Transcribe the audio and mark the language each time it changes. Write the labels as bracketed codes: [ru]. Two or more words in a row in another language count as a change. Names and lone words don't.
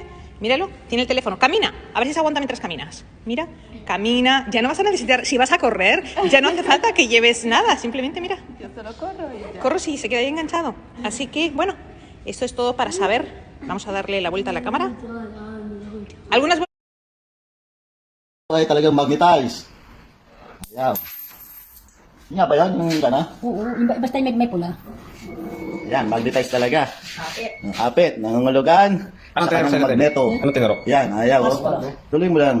[es] Míralo, tiene el teléfono. Camina, a ver si se aguanta mientras caminas. Mira, camina. Ya no vas a necesitar, si vas a correr, ya no hace falta que lleves nada. Simplemente mira. Yo solo corro y ya. Corro si se queda ahí enganchado. Así que, bueno, esto es todo para saber. Vamos a darle la vuelta a la cámara. Algunas... [tl] Ay, talagang magnetize. Ayan. Yun nga ba yan? Yung gana? Oo, basta may pula. Ayan, magnetize talaga. Ang kapit, nangungulugan. Anong sa kanang magneto. Anong tinuro? Yan, ayaw. Oh. Tuloy mo lang.